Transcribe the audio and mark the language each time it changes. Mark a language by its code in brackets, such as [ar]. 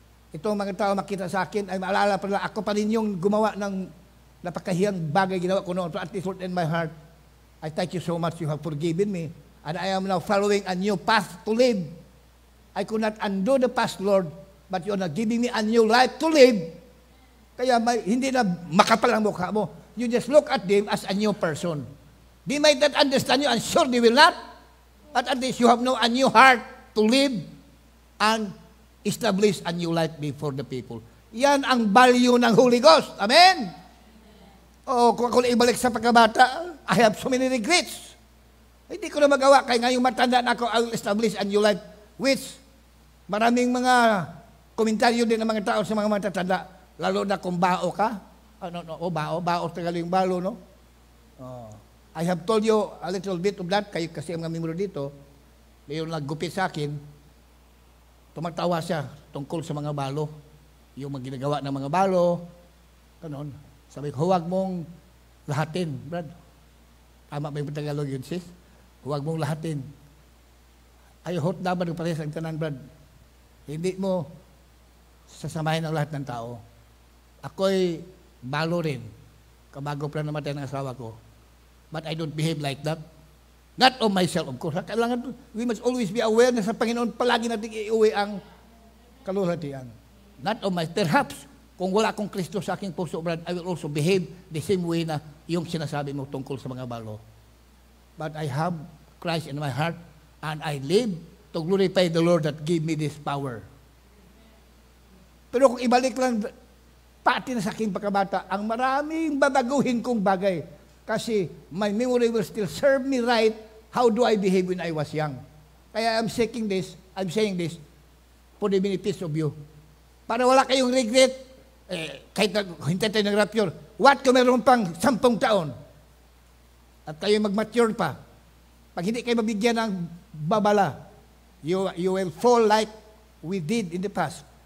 [tl] Itong mga tao makita sa akin, ay maalala pa rin, ako pa rin yung gumawa ng napakahiyang bagay ginawa ko noon. [en] But at least in my heart, I thank you so much, you have forgiven me. And I am now following a new path to live. I could not undo the past, Lord, but you are not giving me a new life to live. [tl] Kaya hindi na makapal ang mukha mo. [en] You just look at them as a new person. They might not understand you, and sure they will not. But at least you have a new heart to live and establish a new life before the people. [tl] Yan ang value ng Holy Ghost. Amen? O kung ako ibalik sa pagkabata, [en] I have so many regrets. [tl] Hindi ko na magawa. Kaya ngayong matanda na ako, [en] I will establish a new life. [tl] Which, maraming mga komentaryo din ng mga tao sa mga matatanda. Lalo na kung bao ka. Bao tagal yung balo, no? [en] I have told you a little bit of that. [tl] Kayo kasi ang mga member dito, yung naggupit sa akin, tumatawa siya tungkol sa mga balo. Yung mga ginagawa ng mga balo, ganon. Sabi ko, huwag mong lahatin, Brad. Tama ba yung Tagalog yun, sis? Huwag mong lahatin. Ay, hot dapat ng parehas ang tanan, Brad. Hindi mo sasamahin ang lahat ng tao. Ako'y balo rin. Kabago pa namatay ng asawa ko. [en] But I don't behave like that. Not of myself, of course. Kailangan, we must always be aware [tl] na sa Panginoon palagi natin iuwi ang kalulatian. [en] Not of myself. Perhaps, [tl] kung wala akong Kristo sa aking puso, [en] Brad, I will also behave the same way [tl] na yung sinasabi mo tungkol sa mga balo. [en] But I have Christ in my heart, and I live to glorify the Lord that gave me this power. [tl] Pero kung ibalik lang, pati na sa aking pagkabata, ang maraming babaguhin kong bagay. [en] Kasi my memory will still serve me right. How do I behave when I was young? Kaya I'm saying this for the benefit of you. [tl] Para wala kayong regret, kahit hintay tayo ng rapture, what kung meron pang 10 taon at kayo mag-mature pa, pag hindi kayo mabigyan ng babala, [en] you will fall like we did in the past.